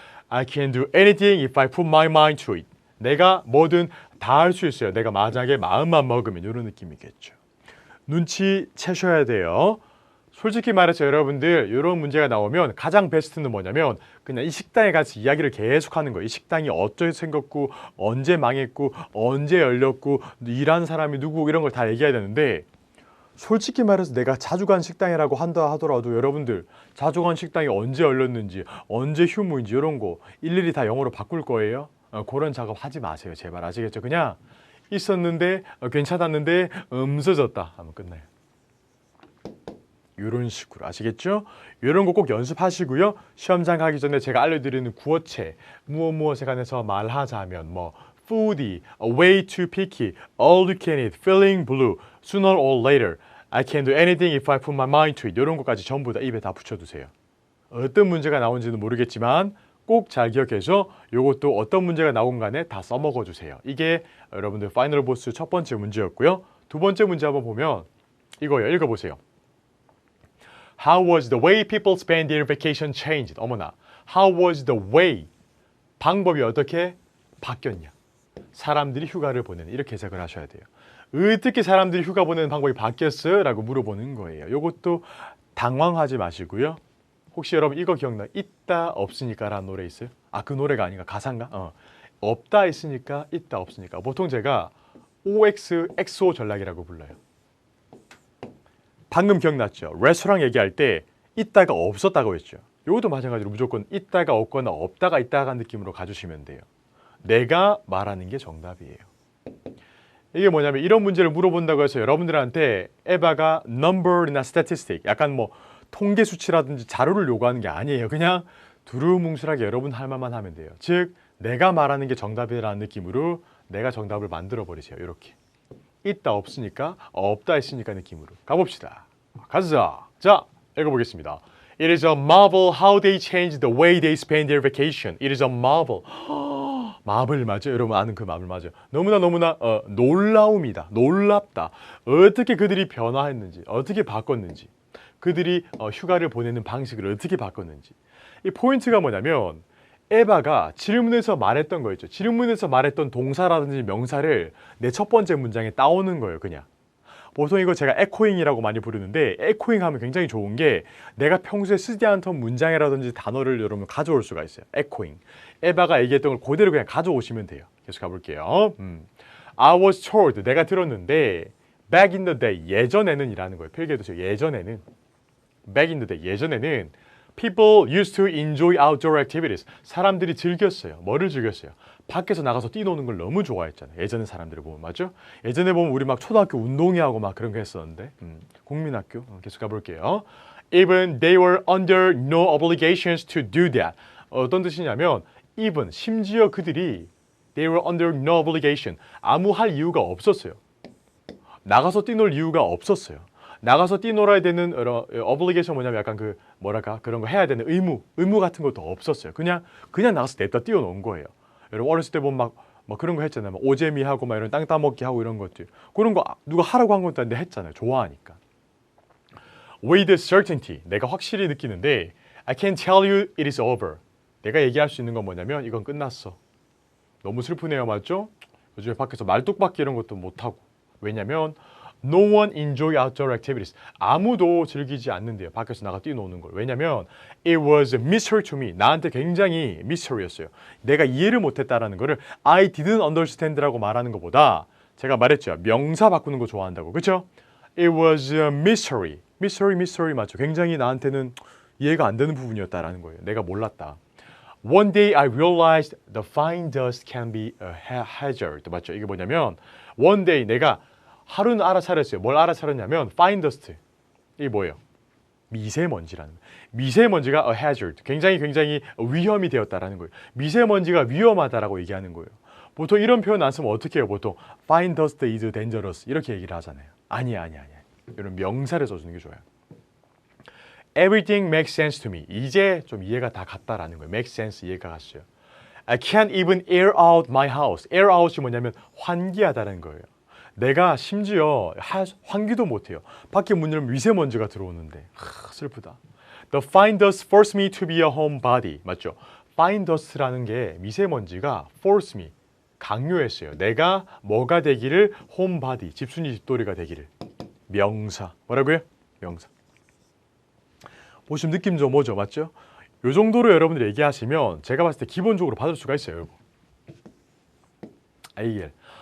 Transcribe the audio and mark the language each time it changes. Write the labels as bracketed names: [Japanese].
[English] I can do anything if I put my mind to it. [Korean] 내가 뭐든 다 할 수 있어요. 내가 만약에 마음만 먹으면 이런 느낌이겠죠. 눈치 채셔야 돼요. 솔직히 말해서 여러분들 이런 문제가 나오면 가장 베스트는 뭐냐면 그냥 이 식당에 가서 이야기를 계속하는 거예요. 이 식당이 어떻게 생겼고 언제 망했고 언제 열렸고 일하는 사람이 누구고 이런 걸 다 얘기해야 되는데 솔직히 말해서 내가 자주 간 식당이라고 한다 하더라도 여러분들 자주 간 식당이 언제 열렸는지 언제 휴무인지 이런 거 일일이 다 영어로 바꿀 거예요. 그런 작업 하지 마세요. 제발 아시겠죠? 그냥 있었는데 괜찮았는데 없어졌다 하면 끝나요. 이런 식으로 아시겠죠? 이런 거 꼭 연습하시고요. 시험장 가기 전에 제가 알려드리는 구어체 무엇에 관해서 말하자면 뭐 [English] foodie, way too picky, all you can eat, feeling blue, sooner or later, I can do anything if I put my mind to it. [Korean] 이런 것까지 전부 다 입에 다 붙여두세요. 어떤 문제가 나온지는 모르겠지만 꼭 잘 기억해서 이것도 어떤 문제가 나온 간에 다 써먹어 주세요. 이게 여러분들 파이널 보스 첫 번째 문제였고요. 두 번째 문제 한번 보면 이거예요. 읽어보세요. [English] How was the way people spend their vacation changed? [Korean] 어머나. [English] How was the way? [Korean] 방법이 어떻게 바뀌었냐? 사람들이 휴가를 보내는 이렇게 해석을 하셔야 돼요. 어떻게 사람들이 휴가 보내는 방법이 바뀌었어요? 라고 물어보는 거예요. 이것도 당황하지 마시고요. 혹시 여러분 이거 기억나? 있다 없으니까 라는 노래 있어요? 아, 그 노래가 아닌가? 가사인가? 없다 있으니까 있다 없으니까. 보통 제가 OX, XO 전략이라고 불러요. 방금 기억났죠? 레스토랑 얘기할 때 있다가 없었다고 했죠. 이것도 마찬가지로 무조건 있다가 없거나 없다가 있다가 느낌으로 가주시면 돼요. 내가 말하는 게 정답이에요. 이게 뭐냐면 이런 문제를 물어본다고 해서 여러분들한테 에바가 number이나 statistic, 약간 뭐 통계 수치라든지 자료를 요구하는 게 아니에요. 그냥 두루뭉술하게 여러분 할 말만 하면 돼요. 즉 내가 말하는 게 정답이라는 느낌으로 내가 정답을 만들어 버리세요. 이렇게 있다 없으니까 없다 했으니까 느낌으로 가봅시다. 가자. 자, 읽어보겠습니다. [English] It is a marvel how they change the way they spend their vacation. It is a marvel. [Korean] 마블 맞죠? 여러분 아는 그 마블 맞죠? 너무나 놀라움이다. 놀랍다. 어떻게 그들이 변화했는지, 어떻게 바꿨는지, 그들이 휴가를 보내는 방식을 어떻게 바꿨는지. 이 포인트가 뭐냐면 에바가 질문에서 말했던 거 있죠. 질문에서 말했던 동사라든지 명사를 내 첫 번째 문장에 따오는 거예요. 그냥. 보통 이거 제가 에코잉이라고 많이 부르는데 에코잉 하면 굉장히 좋은 게 내가 평소에 쓰지 않던 문장이라든지 단어를 여러분 가져올 수가 있어요. 에코잉. 에바가 얘기했던 걸 그대로 그냥 가져오시면 돼요. 계속 가볼게요. [English] I was told, [Korean] 내가 들었는데 [English] back in the day, [Korean] 예전에는 이라는 거예요. 필기해두세요. 예전에는. [English] back in the day, [Korean] 예전에는 [English] people used to enjoy outdoor activities. [Korean] 사람들이 즐겼어요. 뭐를 즐겼어요? 밖에서 나가서 뛰노는 걸 너무 좋아했잖아요. 예전에 사람들을 보면 맞죠? 예전에 보면 우리 막 초등학교 운동회하고 막 그런 거 했었는데 국민학교 계속 가볼게요. [English] Even they were under no obligations to do that. [Korean] 어떤 뜻이냐면 [English] even [Korean] 심지어 그들이 [English] they were under no obligation. [Korean] 아무 할 이유가 없었어요. 나가서 뛰놀 이유가 없었어요. 나가서 뛰놀아야 되는 obligation 뭐냐면 약간 그 뭐랄까 그런 거 해야 되는 의무 같은 것도 없었어요. 그냥 나가서 냈다 뛰어놓은 거예요. 여러분 어렸을 때 보면 막 그런 거 했잖아요. 막 오재미 하고 막 이런 땅 따먹기 하고 이런 것들. 그런 거 누가 하라고 한 것도 아닌데 했잖아요. 좋아하니까. [English] With certainty, [Korean] 내가 확실히 느끼는데 [English] I can tell you it is over. [Korean] 내가 얘기할 수 있는 건 뭐냐면 이건 끝났어. 너무 슬프네요, 맞죠? 요즘에 밖에서 말뚝박기 이런 것도 못하고. 왜냐면 [English] No one enjoy outdoor activities. [Korean] 아무도 즐기지 않는데요. 밖에서 나가 뛰노는 걸. 왜냐면 [English] it was a mystery to me. [Korean] 나한테 굉장히 미스터리였어요. 내가 이해를 못했다라는 거를 [English] I didn't understand [Korean] 라고 말하는 것보다 제가 말했죠. 명사 바꾸는 거 좋아한다고. 그렇죠? [English] It was a mystery. mystery [Korean] 맞죠? 굉장히 나한테는 이해가 안 되는 부분이었다라는 거예요. 내가 몰랐다. [English] One day I realized the fine dust can be a hazard. [Korean] 맞죠? 이게 뭐냐면 [English] one day [Korean] 내가 하루는 알아차렸어요. 뭘 알아차렸냐면 fine dust. 이게 뭐예요? 미세먼지라는 거예요. 미세먼지가 a hazard. 굉장히 위험이 되었다라는 거예요. 미세먼지가 위험하다라고 얘기하는 거예요. 보통 이런 표현 안 쓰면 어떻게 해요? 보통 [English] fine dust is dangerous [Korean] 이렇게 얘기를 하잖아요. 아니야. 이런 명사를 써주는 게 좋아요. [English] Everything makes sense to me. [Korean] 이제 좀 이해가 다 갔다라는 거예요. make sense 이해가 갔어요. [English] I can't even air out my house. [Korean] air out이 뭐냐면 환기하다는 거예요. 내가 심지어 환기도 못해요. 밖에 문 열면 미세먼지가 들어오는데 슬프다. [English] The fine dust forced me to be a homebody. [Korean] 맞죠? fine dust라는 게 미세먼지가 [English] force me, [Korean] 강요했어요. 내가 뭐가 되기를 homebody, 집순이 집돌이가 되기를. 명사. 뭐라고요? 명사. 보시면 느낌 좀 오죠? 맞죠? 이 정도로 여러분들이 얘기하시면 제가 봤을 때 기본적으로 받을 수가 있어요. 여러분. 이게